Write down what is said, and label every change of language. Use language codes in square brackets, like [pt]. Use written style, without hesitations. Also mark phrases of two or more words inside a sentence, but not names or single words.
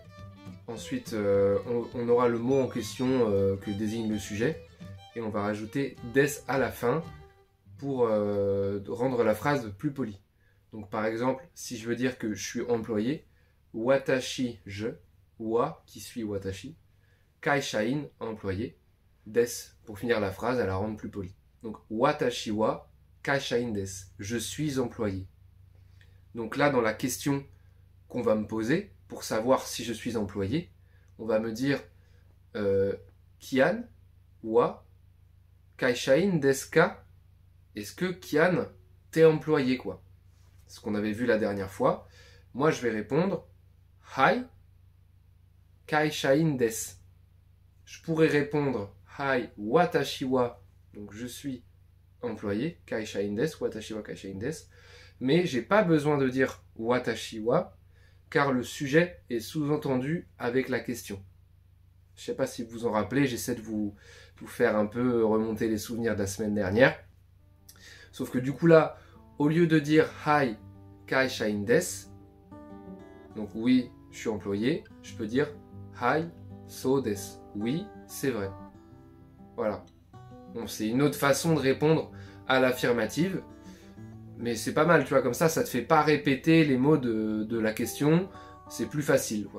[fr] Ensuite, on aura le mot en question que désigne le sujet. Et on va rajouter des à la fin pour rendre la phrase plus polie. Donc par exemple, si je veux dire que je suis employé, watashi, je. Wa qui suit watashi. Kaishain, employé. Des pour finir la phrase, à la rendre plus polie. [ja] Donc 私は会社員です. [fr] Je suis employé. Donc là, dans la question qu'on va me poser pour savoir si je suis employé, on va me dire [ja] Kian は会社員ですか? [fr] Est-ce que Kian, t'es employé, quoi? Ce qu'on avait vu la dernière fois. Moi, je vais répondre [ja] はい会社員です. [fr] Je pourrais répondre [ja] はい私は, [fr] donc je suis employé, [ja] 会社員です、私は会社員です, [fr] mais j'ai pas besoin de dire [ja] 私は, [fr] car le sujet est sous-entendu avec la question. Je ne sais pas si vous vous en rappelez, j'essaie de vous faire un peu remonter les souvenirs de la semaine dernière. Sauf que du coup là, au lieu de dire [ja] はい会社員です, [fr] donc oui, je suis employé, je peux dire [ja] はいそうです. [fr] Oui, c'est vrai. Voilà. Bon, c'est une autre façon de répondre à l'affirmative. Mais c'est pas mal, tu vois, comme ça te fait pas répéter les mots de la question, c'est plus facile, quoi.